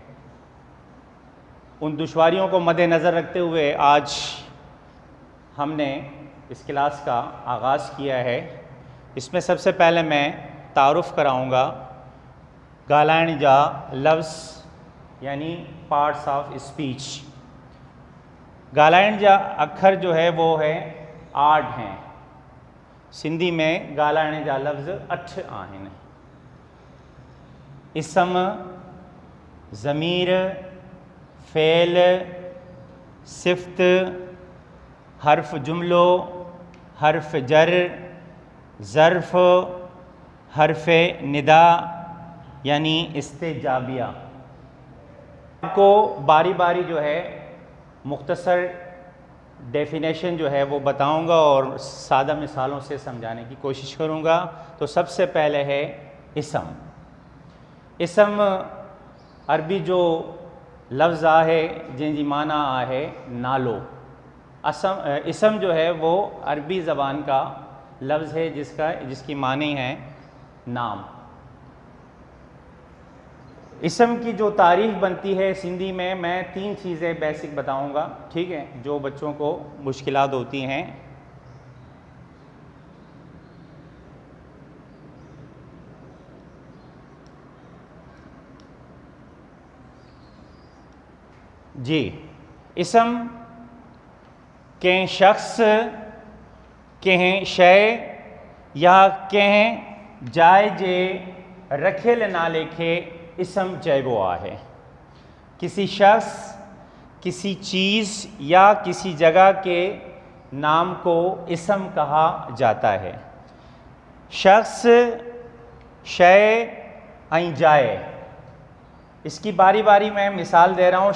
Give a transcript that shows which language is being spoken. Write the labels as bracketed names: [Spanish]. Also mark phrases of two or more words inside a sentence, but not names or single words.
[Urdu] ان دشواریوں کو مدنظر رکھتے ہوئے آج ہم نے اس کلاس کا آغاز کیا ہے. اس میں سب سے پہلے میں تعارف کراؤں گا [Sindhi] गालाइण जा लफ्ज़ [Urdu] یعنی [English] parts of speech. [Sindhi] गालाइण जा अखर [Urdu] جو ہے وہ ہے 8 ہیں. [Sindhi] सिंधी में गालाइण जा लफ्ज़ 8 आहिनि। इसम, ज़मीर, फ़ेल, सिफ़्त, हर्फ जुमलो, हर्फ जर, ज़र्फ़, हर्फ निदा यानी इस्तेजाबिया। [Urdu] آپ کو باری باری جو ہے مختصر ڈیفینیشن جو ہے وہ بتاؤں گا اور سادہ مثالوں سے سمجھانے کی کوشش کروں گا. تو سب سے پہلے ہے اسم. [Sindhi] इसम अरबी जो लफ्ज़ आहे जंहिंजी माना आहे नालो। [Urdu] اسم جو ہے وہ عربی زبان کا لفظ ہے جس کی معنی ہے نام. اسم کی جو تعریف بنتی ہے سندھی میں، میں 3 چیزیں بیسک بتاؤں گا، ٹھیک ہے، جو بچوں کو مشکلات ہوتی ہیں. [Sindhi] जी, इसम कंहिं शख्स, कंहिं शइ या कंहिं जाइ जे रखियल नाले खे इसम चइबो आहे। [Urdu] کسی شخص، کسی چیز یا کسی جگہ کے نام کو اسم کہا جاتا ہے. [Sindhi] शख्स, शय ऐं जाए, [Urdu] اس کی باری باری میں مثال دے رہا ہوں.